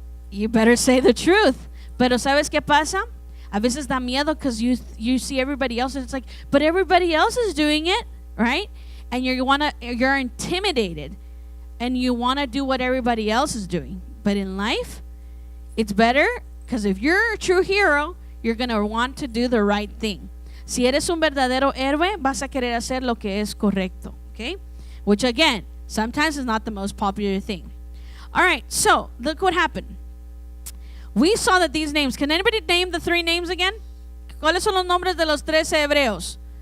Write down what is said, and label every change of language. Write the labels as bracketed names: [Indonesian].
[English] You better say the truth. [Spanish] Pero ¿sabes qué pasa? A veces da miedo [English] because you see everybody else, and it's like, but everybody else is doing it, right? And you're intimidated, and you want to do what everybody else is doing. But in life, it's better, because if you're a true hero, you're going to want to do the right thing. [Spanish] Si eres un verdadero héroe, vas a querer hacer lo que es correcto, okay? [English] Which again, sometimes is not the most popular thing. All right, so look what happened. We saw that these names, can anybody name the three names again? [Spanish] ¿Cuáles son los nombres de los 13 hebreos?